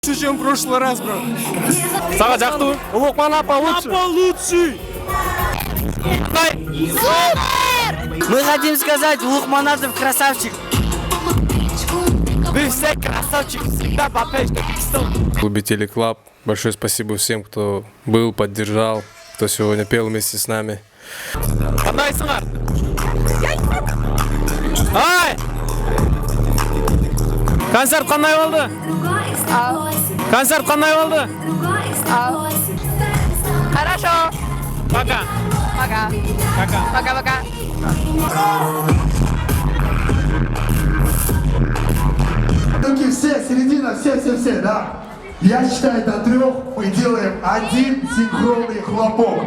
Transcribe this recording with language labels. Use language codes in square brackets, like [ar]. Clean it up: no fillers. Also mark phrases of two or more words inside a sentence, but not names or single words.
[ru] чем в прошлый раз, бро. [ky] Сага жактуу. [ru] Лукман апа лучший. Мы хотим сказать, Лукманатов красавчик. Вы все красавчики, всегда попасть. Клубе Телеклаб. Большое спасибо всем, кто был, поддержал, кто сегодня пел вместе с нами. Отдай, Самар. Ай! [kk] Концерт қандай болды? Концерт қандай болды? [ru] Хорошо. Пока. Пока. Пока. Пока-пока. Руки все, середина, все, да. Я считаю до 3, мы делаем один синхронный хлопок.